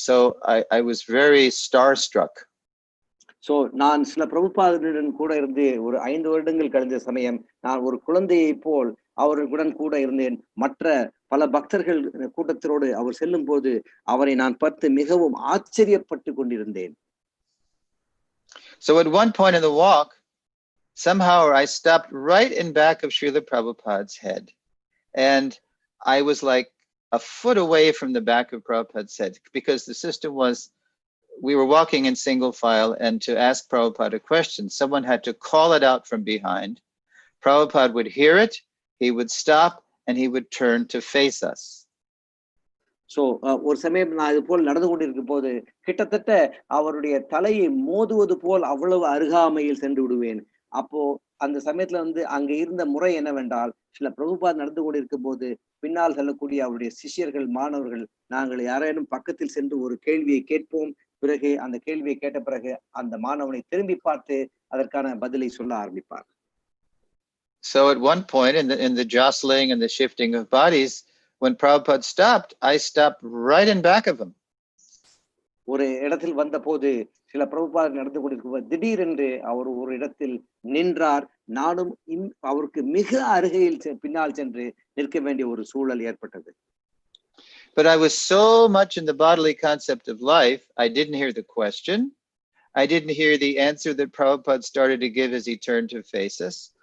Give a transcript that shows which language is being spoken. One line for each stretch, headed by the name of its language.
English: So I was very starstruck.
Tamil: So நான் சில பிரபுபாதருடன் கூட இருந்து ஒரு 5 வருடங்கள் கழிந்த சமயம் நான் ஒரு குழந்தையை போல் அவர்களுடன் கூட இருந்தேன். மற்ற பல பக்தர்கள் கூட்டத்தோடு அவர் செல்லும் போது அவரை நான் பார்த்து மிகவும் ஆச்சரியப்பட்டு கொண்டிருந்தேன்.
English: So at one point in the walk, somehow I stopped right in back of Srila Prabhupada's head. And I was like a foot away from the back of Prabhupada's head because the system was, we were walking in single file, and to ask Prabhupada a question, someone had to call it out from behind. Prabhupada would hear it, he would stop, and he would turn to face us.
Tamil: So ஒரு சமயம் நான் இது போல் நடந்து கொண்டிருக்கும் போது கிட்டத்தட்ட அவருடைய தலையை மோதுவது போல் அவ்வளவு அருகாமையில் சென்று விடுவேன். அப்போ அந்த சமயத்துல அங்க இருந்த முறை என்னவென்றால், சில பிரபுபாத் நடந்து கொண்டிருக்கும் போது பின்னால் செல்லக்கூடிய அவருடைய சிஷ்யர்கள், மாணவர்கள், நாங்கள் யாரேனும் பக்கத்தில் சென்று ஒரு கேள்வியை கேட்போம். பிறகு அந்த கேள்வியை கேட்ட பிறகு அந்த மாணவனை திரும்பி பார்த்து அதற்கான பதிலை சொல்ல ஆரம்பிப்பார்.
English: So at one point in the jostling and the shifting of bodies, when Prabhupada stopped, I stopped right in back of him.
Tamil: ஒரு இடத்தில் வந்த போது சில பிரபுபாதர் நடந்து கொண்டிருக்கும் திடீரென்று அவர் ஒரு இடத்தில் நின்றார். நானும் அவருக்கு மிக அருகையில் பின்னால் சென்று நிற்க வேண்டிய ஒரு சூழல் ஏற்பட்டது.
English: But I was so much in the bodily concept of life, I didn't hear the question. I didn't hear the answer that Prabhupada started to give as he turned to face us.